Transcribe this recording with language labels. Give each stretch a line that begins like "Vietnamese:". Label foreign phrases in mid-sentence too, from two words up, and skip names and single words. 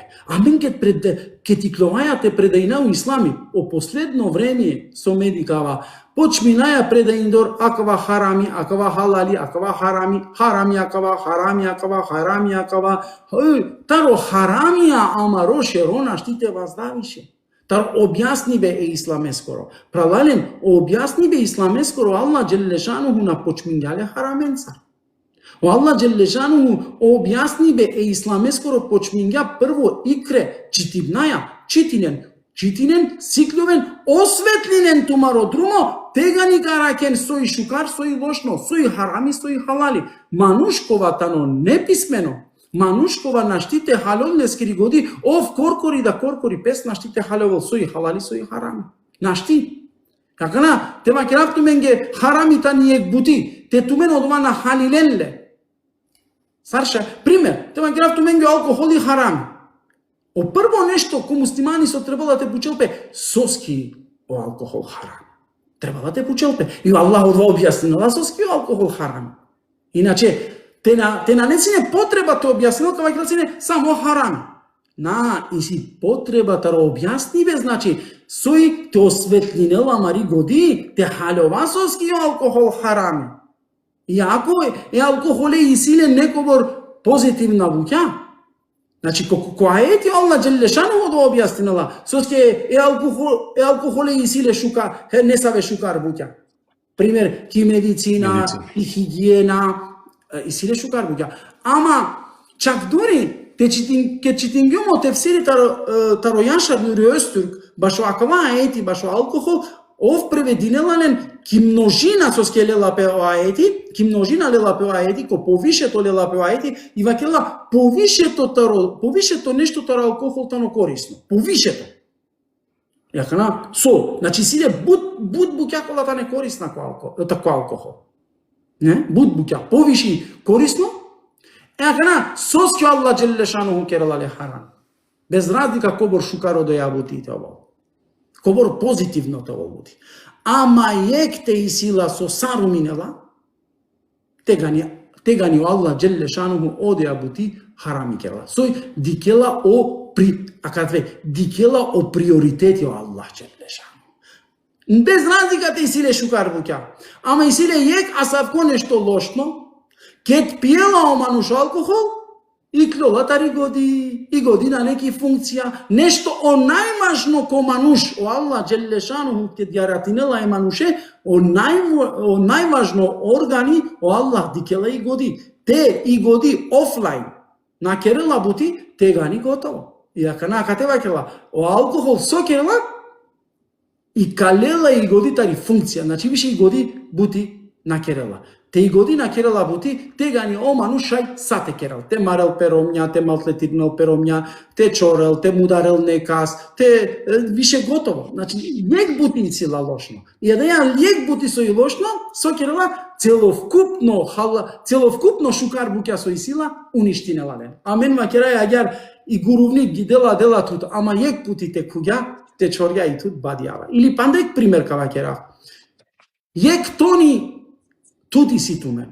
Romany: Amen, ket iklovaja te predajina u islami, o posledno vreme so medikava, počminaja predajindor akava harami, akava halali, akava harami, akava taro haramija amaro šerona štite vas daviše. Tar objasnibe e islame skoro. Pravalen, objasnibe islame skoro Allah Celle Šanuhu na počminjale haramencar. O Allah Celle Šanuhu objasnibe e islame skoro počminja prvo ikre čitibnaja, čitinen, sikljoven, osvetlinen tumaro drumo, tega ni karaken soji šukar, soji lošno, soji harami, soji halali. Manuškova tano nepismeno, Manuškova naštite halolne skrigodi, korkori da korkori pes naštite halol, soji halali, soji harami. Našti. Kakana, te makiraf tu menge harami ta nijek buti, te tu men odva na halilenle. Sarša, primer, te makiraf tu menge alkoholi harami. O prvo nešto ko muslimani so trebalo da te počelpe, soski o alkohol haram. Trebalo da te počelpe. I Allah odva objasnila soski o alkohol haram. Inače, te nanecine potreba te objasnila kao vakilacine samo haram. I si potreba taro objasnive, znači, soji te osvetlinela mari godi, te halova soski o alkohol haram. I ako je alkohole i sile nekobor pozitivna vukja, znači, ko ajeti Allah Celle Šanuhu da objasnila, soske e alkohole i sile šukar, ne save šukar bukja. Primjer, ki medicina, i higijena, i sile šukar bukja. Ama, čak duri, ke čitingjumo tefsiri taro Yaşar Nuri Öztürk, baš o akava ajeti, baš o alkohol, ov prevedinelanen ki množina soske lela pe o ajeti, ki množina lela pe o ajeti, ko poviše to lela pe o ajeti, i vakela poviše to nešto taro alkohol tano korisno. Poviše to. Jakana, znači sile bud bukjakola ta ne korisna tako alkohol. Ne? Bud bukja, poviši korisno, jakana, soske Allah Celle Šanuhu keralale haram. Bez razlika kobor šukaro do jabuti te ovo. Kobor pozitivno te ovo budi. ама екте и сила со саруминела, тегани Аллах джелле шануху одеа бути харами кела. Сој дикела о дикела о приоритети о Аллах джелле шануху. Без разлика те силе шукар буќа. Ама и силе јек асавко нешто лошно, кет пиела о мануш алкохол, и клола тари годи, и годи на неки функција, нешто о најмажно ко мануш, о Аллах джелле шануху ке јаратинела е мануше, о најважно органи, о Аллах дикела и годи. Те и годи офлайн, на керела бути, тегани готово. И ака на катева кела, о алкохол со керела, и калела и годи тари функција, значи више и годи бути на керела. Те и годи на керела бути, тегани о манушај сате керел. Те марел перомња, те малтлетирнел перомња, те чорел, те мударел некас, те више готово. Значи, јек бути и сила лошно. И еден јек бути со и лошно, со керела, целовкупно шукар буќа со и сила, уништинела ден. Амен макерај агар и гурувник ги дела тут, ама јек бути те куѓа, те чорја и тут бадијава. Или пандек пример кава кера. Јек тони тут и ситумен.